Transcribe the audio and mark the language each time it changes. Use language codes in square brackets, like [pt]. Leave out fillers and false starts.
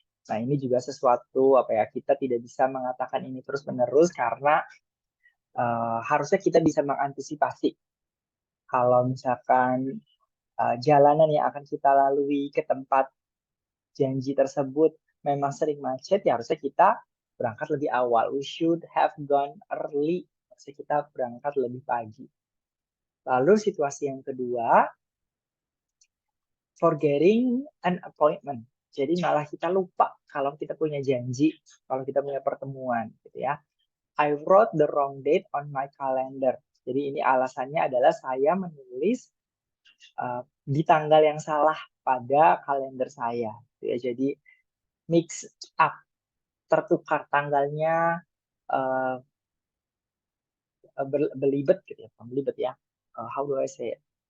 [id] Nah, ini juga sesuatu apa ya, kita tidak bisa mengatakan ini terus-menerus karena harusnya kita bisa mengantisipasi kalau misalkan jalanan yang akan kita lalui ke tempat janji tersebut memang sering macet, ya harusnya kita berangkat lebih awal. [en] We should have gone early. [id] Harusnya kita berangkat lebih pagi. Lalu situasi yang kedua, [en] forgetting an appointment. [id] Jadi malah kita lupa kalau kita punya janji, kalau kita punya pertemuan, gitu ya. [en] I wrote the wrong date on my calendar. [id] Jadi ini alasannya adalah saya menulis di tanggal yang salah pada kalender saya. Ya, jadi mix up, tertukar tanggalnya, uh, belibet gitu ya, belibet ya. [en] How do I say it?